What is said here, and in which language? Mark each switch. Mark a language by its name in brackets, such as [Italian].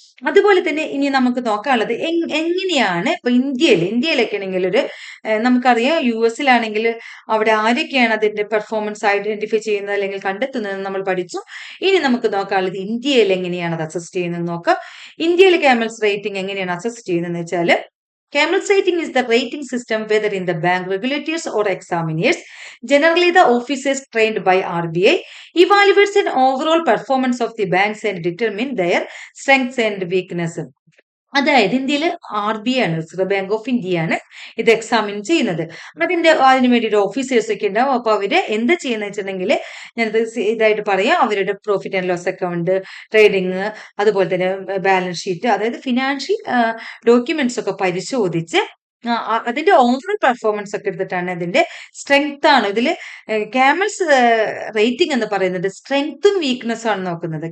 [Malayalam] അതുപോലെ തന്നെ ഇനി നമുക്ക് നോക്കാനുള്ളത് എങ്ങനെയാണ് ഇപ്പൊ ഇന്ത്യയിലൊക്കെ ആണെങ്കിൽ നമുക്കറിയാം US-ലാണെങ്കിൽ അവിടെ ആരൊക്കെയാണ് അതിന്റെ പെർഫോമൻസ് ഐഡന്റിഫൈ ചെയ്യുന്നത് അല്ലെങ്കിൽ കണ്ടെത്തുന്നത് നമ്മൾ പഠിച്ചു. ഇനി നമുക്ക് നോക്കാനുള്ളത് ഇന്ത്യയിൽ എങ്ങനെയാണ് അത് അസസ് ചെയ്യുന്നത് നോക്കാം. ഇന്ത്യയിൽ ക്യാമൽസ് റേറ്റിംഗ് എങ്ങനെയാണ് അസസ് ചെയ്യുന്നതെന്ന് വെച്ചാൽ [English] Camels rating is the rating system whether in the bank regulators or examiners, generally the officers trained by RBI, evaluates an overall performance of the banks and determine their strengths and weaknesses. [Malayalam] അതായത് ഇന്ത്യയിൽ RBI ആണ്, reserve bank of ഇന്ത്യയാണ് ഇത് examine ചെയ്യുന്നത്. അതിന് വേണ്ടിയിട്ട് officers ഒക്കെ ഉണ്ടാവും. അപ്പൊ അവര് എന്ത് ചെയ്യുന്ന വെച്ചിട്ടുണ്ടെങ്കിൽ, ഞാനത് ഇതായിട്ട് പറയാം, അവരുടെ profit and loss account, trading, അതുപോലെ തന്നെ ബാലൻസ് ഷീറ്റ്, അതായത് ഫിനാൻഷ്യൽ ഡോക്യുമെന്റ്സ് ഒക്കെ പരിശോധിച്ച് അതിന്റെ ഓവറോൾ പെർഫോമൻസ് ഒക്കെ എടുത്തിട്ടാണ് ഇതിന്റെ സ്ട്രെങ്ത് ആണ് ഇതിൽ ക്യാമൽസ് റേറ്റിംഗ് എന്ന് പറയുന്നത് സ്ട്രെങ്ത്തും വീക്ക്നെസ്സും ആണ് നോക്കുന്നത്.